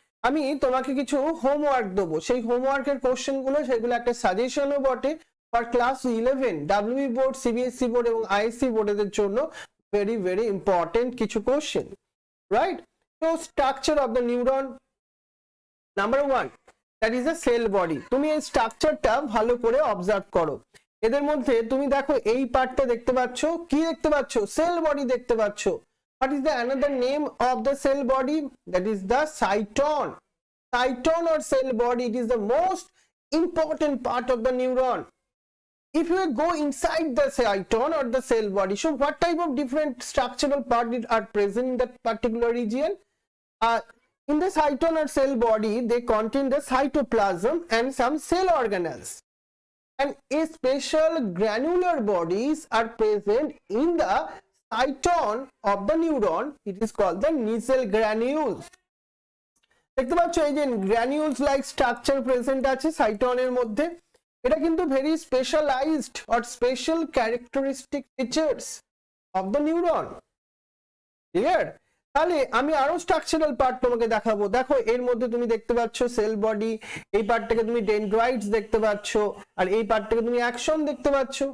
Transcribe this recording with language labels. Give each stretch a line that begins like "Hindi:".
Bangla: আমি তোমাকে কিছু হোমওয়ার্ক দেবো, সেই হোমওয়ার্কের কোশ্চেন গুলো, সেগুলো একটা সাজেশনও বটে for class 11 WB board, CBSE board এবং আইএসসি বোর্ডের জন্য
English: very very important
Bangla: কিছু কোশ্চেন, রাইট?
English: তো structure of the neuron, number 1 that is the cell body.
Bangla: তুমি এই স্ট্রাকচারটা ভালো করে অবজার্ভ করো। এদের মধ্যে তুমি দেখো এই পার্টটা দেখতে পাচ্ছ, কি দেখতে পাচ্ছ? সেল বডি দেখতে পাচ্ছ।
English: What is the another name of the cell body? That is the cyton. Cyton or cell body, it is the most important part of the neuron. If you go inside the cyton or the cell body, so what type of different structural parts are present in that particular region? In the cyton or cell body, they contain the cytoplasm and some cell organelles. And a special granular bodies are present in the cyton of the neuron. It is called the nasal granules.
Bangla: দেখতে পাচ্ছ এই যে granules like structure present আছে সাইটনের মধ্যে। এটা কিন্তু
English: Very specialized or special characteristic features of the neuron. Clear?
Bangla: তাহলে আমি আরো স্ট্রাকচারাল পার্ট তোমাকে দেখাবো। দেখো এর মধ্যে তুমি দেখতে পাচ্ছ সেল বডি, এই পার্টটাকে তুমি ডেনড্রাইটস দেখতে পাচ্ছ, আর এই পার্টটাকে তুমি অ্যাকশন দেখতে পাচ্ছ।